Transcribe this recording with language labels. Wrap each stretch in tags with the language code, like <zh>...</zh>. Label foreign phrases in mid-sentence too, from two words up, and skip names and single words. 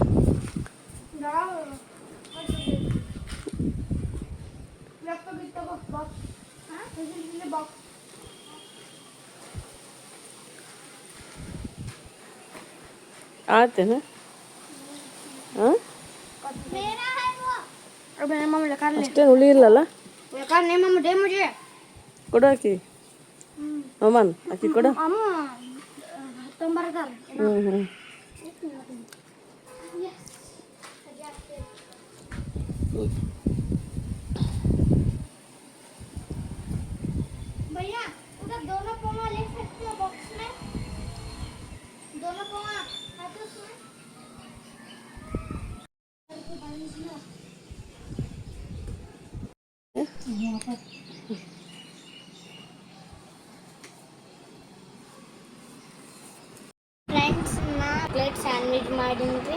<kn>ಆತೇನ? ಹಾಂ ಅಷ್ಟೇನು ಹುಳಿ ಇಲ್ಲಲ್ಲ? ಕೊಡು ಆಕಿ ಅಮ್ಮನ್, ಆಕಿ ಕೊಡು.</kn> <hi>भैया उधर दोनों पौवा ले सकते हो बॉक्स में, दोनों पौवा है तो उसमें।</hi> <kn>ಫ್ರೆಂಡ್ಸ್, ನಾ ಪ್ಲೇಟ್ ಸ್ಯಾಂಡ್ವಿಚ್ ಮಾಡೀನಿ.</kn>